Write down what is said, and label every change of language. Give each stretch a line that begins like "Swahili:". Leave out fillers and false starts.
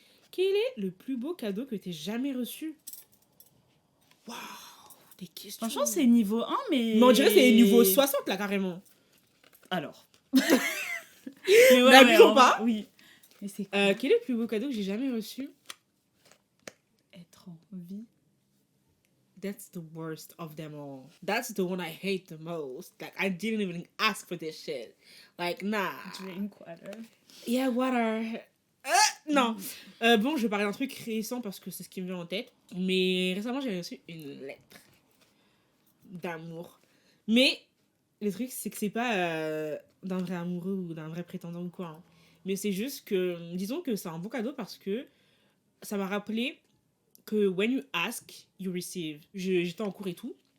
French: Quel est le plus beau cadeau que t'aies jamais reçu? Waouh, des questions. Franchement, c'est niveau 1, mais... Mais on dirait que c'est niveau 60, là, carrément. Alors. Mais ouais, n'abusons pas. Oui. Mais c'est quoi? Quel est le plus beau cadeau que j'ai jamais reçu? Être en vie.
English: That's the worst of them all. That's the one I hate the most. Like, I didn't even ask for this shit. Like, nah. Drink water. Yeah, water. Non.
French: Bon, je vais parler d'un truc récent parce que c'est ce qui me vient en tête. Mais récemment, j'ai reçu une lettre d'amour. Mais le truc, c'est que c'est pas d'un vrai amoureux ou d'un vrai prétendant ou quoi. Hein. Mais c'est juste que, disons que c'est un bon cadeau parce que ça m'a rappelé que
English: when you ask, you receive.
French: J'étais en cours et tout.